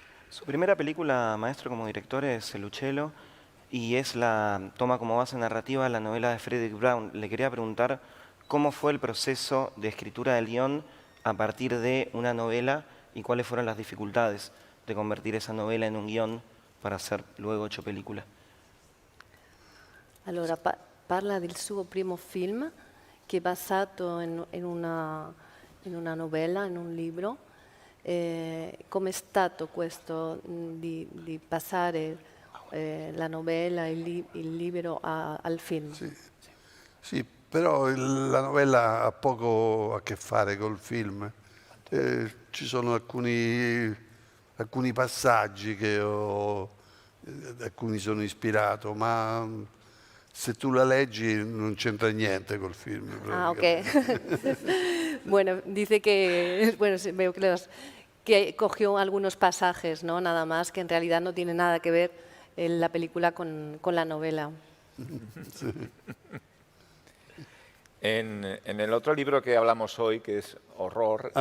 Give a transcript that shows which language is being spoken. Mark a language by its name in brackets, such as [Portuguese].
[Spanish] Su primera película, maestro, como director es El Uccello y toma como base narrativa la novela de Frederick Brown. Le quería preguntar cómo fue el proceso de escritura del guión a partir de una novela y cuáles fueron las dificultades de convertir esa novela en un guión para hacer luego 8 películas. [Italian] Allora, parla del suo primo film che è basato in una novella, in un libro. Com'è stato questo di passare la novella, il libro al film? Sì, però la novella ha poco a che fare col film. Ci sono alcuni passaggi a cui mi sono ispirato, ma se tu la leggi non c'entra niente col film. Ah, ok. [Spanish] Bueno, dice que, bueno, veo que cogió algunos pasajes, ¿no?, nada más, que en realidad no tiene nada que ver la película con la novela. Sí. En el otro libro que hablamos hoy, que es Horror,